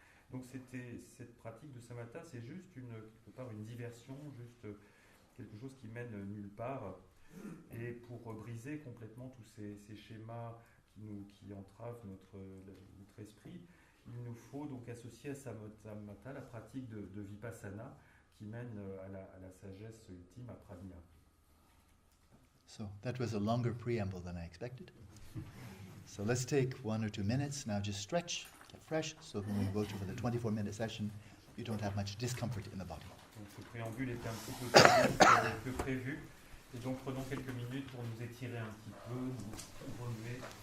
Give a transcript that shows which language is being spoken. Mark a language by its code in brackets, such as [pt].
[fr] Donc cette pratique de samatha, c'est juste quelque part une diversion, juste quelque chose qui mène nulle part. Et pour briser complètement tous ces schémas qui entravent notre esprit, il nous faut donc associer à samatha la pratique de vipassana qui mène à la sagesse ultime, à prajna. [en] So that was a longer preamble than I expected. So let's take 1 or 2 minutes now, just stretch, get fresh, so when we go to the 24-minute session, you don't have much discomfort in the body. [fr] Donc ce préambule était un petit peu plus que prévu, et donc prenons quelques minutes pour nous étirer un petit peu, nous remuer.